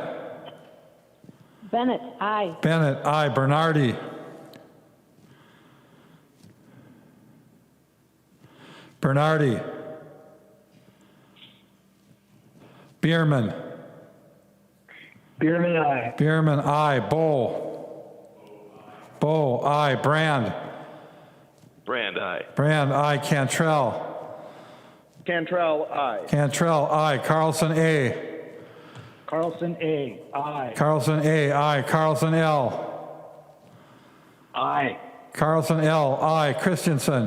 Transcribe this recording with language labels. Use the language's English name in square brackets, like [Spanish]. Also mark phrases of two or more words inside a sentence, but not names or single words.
[English] Bennett, aye. Bennett, aye. Bernardi. Bernardi. Bierman. Bierman, aye. Bierman, aye. Bowl. Bowl, aye. Brand. Brand, aye. Brand, aye. Cantrell. Cantrell, aye. Cantrell, aye. Carlson, A. Carlson, A, aye. Carlson, A, aye. Carlson, L. Aye. Carlson, L, aye. Christensen.